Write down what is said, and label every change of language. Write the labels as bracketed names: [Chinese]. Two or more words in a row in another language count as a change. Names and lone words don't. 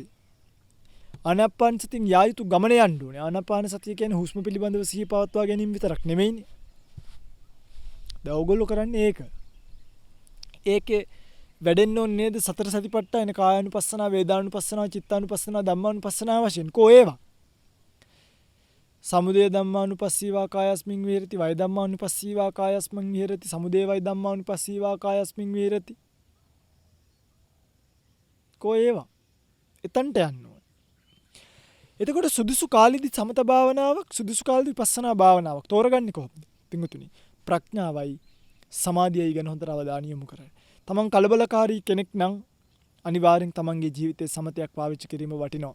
[Sinhala] ආනාපාන සතියෙන් යා යුතු ගමන යන්න ඕනේ. ආනාපාන සතිය කියන්නේ හුස්ම පිළිබඳව සිහිය පවත්වා ගැනීම විතරක් නෙමෙයිනේ. දැන් ඕගොල්ලෝ කරන්නේ ඒක. ඒකේ වැඩෙන්න ඕනේ නේද සතර සතිපට්ඨාන කායානුපස්සනා, වේදානුපස්සනා, චිත්තානුපස්සනා, ධම්මානුපස්සනා වශයෙන් කෝ ඒවා. [Pali] සමුදය ධම්මානුපස්සීවා කායස්මින් විහෙරති, වය ධම්මානුපස්සීවා කායස්මින් විහෙරති, සමුදය වය ධම්මානුපස්සීවා කායස්මින් විහෙරති. [Sinhala] කෝ ඒවා එතනට යන්න ඕනේ. එතකොට සුදුසු කාලෙදි සමත භාවනාවක් සුදුසු කාලෙදි විපස්සනා භාවනාවක් තෝරගන්නේ කොහොමද? පිංගුතුනි ප්‍රඥාවයි සමාධියයි ගැන හොඳට අවධානය යොමු කරන්න. තමන් කලබලකාරී කෙනෙක් නම් අනිවාර්යෙන් තමන්ගේ ජීවිතයේ සමතයක් පාවිච්චි කිරීම වටිනවා.